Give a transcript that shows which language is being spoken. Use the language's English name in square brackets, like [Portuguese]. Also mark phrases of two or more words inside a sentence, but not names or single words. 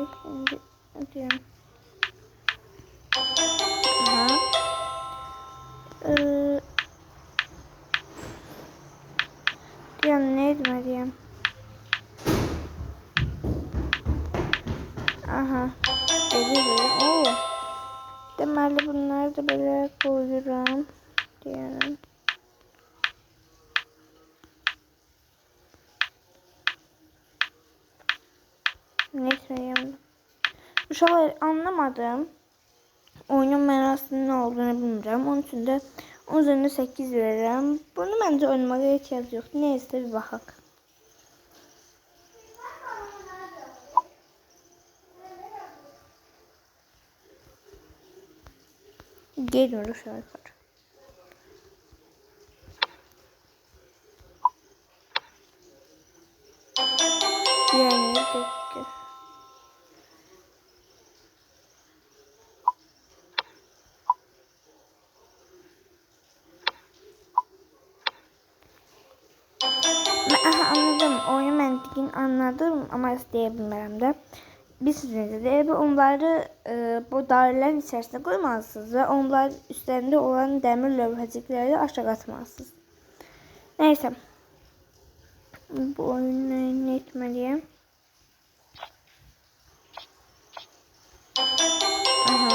[Turkish] Şimdi diyelim. Aha. Diyelim neydi diyeyim. Aha. Geliyor. Oo. [Azerbaijani] Deməli bunları da belə koyuram. [Turkish] Diyelim. Neyse. [Azerbaijani] Uşaqlar, anlamadım. Oyunun mənasının nə olduğunu bilmirəm. Onun üçün də 10 üzerindən 8 verirəm. Bunu məncə oynamağa ehtiyac yoxdur. Neysə bir baxaq. [Turkish] Geliyor uşaqlar. Yani bekle. Aha, anladım. [Azerbaijani] Oyun məntiqini anladım ama istəyə də. Bilirsiniz de onları bu dairələrin içərisində qoymalısınız və onlar üstlərində olan dəmir lövhəcikləri aşağı atmalısınız. [Turkish] Neyse. Bu oyunu ne etmeliyim? Aha.